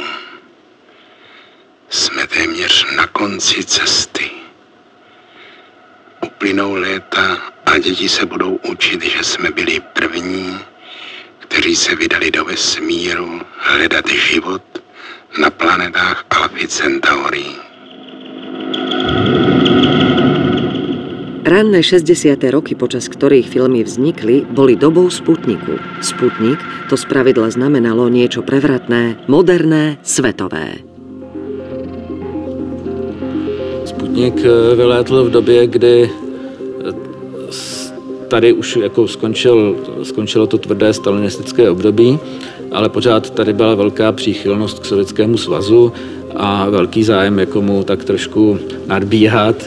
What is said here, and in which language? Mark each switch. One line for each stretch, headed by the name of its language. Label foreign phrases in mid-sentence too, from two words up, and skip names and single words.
Czech: Jsme téměř na konci cesty. Uplynou léta a děti se budou učit, že jsme byli první, kteří se vydali do vesmíru hledat život na planetách Alpha Centauri.
Slovak: Ranné 60. roky, počas ktorých filmy vznikli, boli dobou Sputniku. Sputnik to spravidla znamenalo niečo prevratné, moderné, svetové.
Czech: Sputnik vylétl v době, kdy tady už jako skončilo to tvrdé stalinistické období, ale pořád tady byla velká příchylnost k Sovětskému svazu a velký zájem jako mu tak trošku nadbíhat.